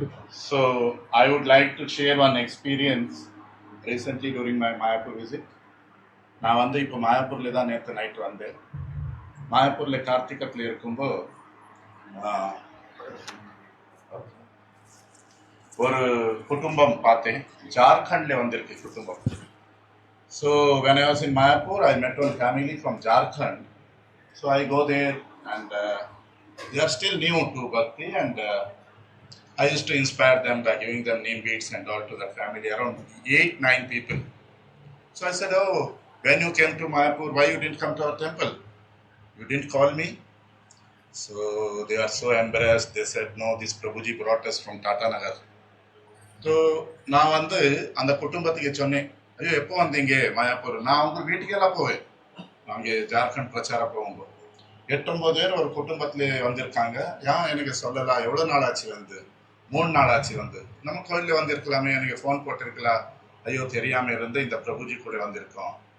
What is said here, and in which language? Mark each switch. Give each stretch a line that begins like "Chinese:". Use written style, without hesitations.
English: So I would like to share one experience recently during my Mayapur visit.
Tamil: நான் வந்து இப்போ மாயாப்பூரில் தான் நேற்று நைட்டு வந்தேன். மாயாப்பூரில் கார்த்திகத்தில் இருக்கும்போது ஒரு குடும்பம் பார்த்தேன். ஜார்க்கண்டில் வந்திருக்கு குடும்பம்.
English: So when I was in Mayapur, I met one family from Jharkhand. So I go there and they are still new to Bhakti, and I used to inspire them by giving them name beads and all to that family, around 8-9 people. So I said, oh, when you came to Mayapur, why you didn't come to our temple? You didn't call me? So they are so embarrassed. They said, no, this Prabhuji brought us from Tata Nagar.
Tamil: So நான் வந்து அந்த குடும்பத்துக்கு சொன்னேன், ஐயோ எப்போ வந்தீங்க மாயாப்பூர்? நான் அவங்க வீட்டுக்கெல்லாம் போவேன். அங்கே ஜார்க்கண்ட் பிரச்சாரம் போகும்போது 8-9 பேர் ஒரு குடும்பத்தில் வந்திருக்காங்க. ஏன் எனக்கு சொல்லலாம்? எவ்வளோ நாள் ஆச்சு வந்து? 3 நாள் ஆச்சு வந்து. நம்ம கோயிலில் வந்திருக்கலாமே, எனக்கு ஃபோன் போட்டிருக்கலாம். ஐயோ தெரியாமல் இருந்து இந்த பிரபுஜி கூட வந்திருக்கோம்.